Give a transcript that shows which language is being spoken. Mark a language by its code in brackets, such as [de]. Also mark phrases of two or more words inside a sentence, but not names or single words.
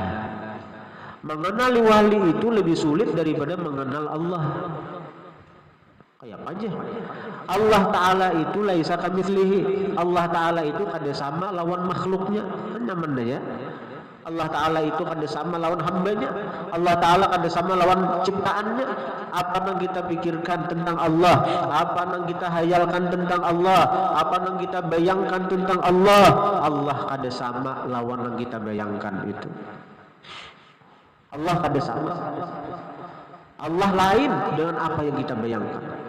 [id] Mengenali wali itu lebih sulit daripada mengenal Allah. Kayak apa aja? Allah Ta'ala itu [ar] laisa kamitslihi. [id] Allah Ta'ala itu [bjn] kada sama lawan [id] makhluknya. Mana ya? Allah Ta'ala itu [bjn] kada sama lawan [id] hambanya. Allah Ta'ala [bjn] kada sama lawan [id] ciptaannya. Apa yang kita pikirkan tentang Allah, apa yang kita hayalkan tentang Allah, apa yang kita bayangkan tentang Allah, Allah [bjn] kada sama lawan [id] yang kita bayangkan itu. Allah [bjn] kada sama. [id] Allah lain dengan apa yang kita bayangkan.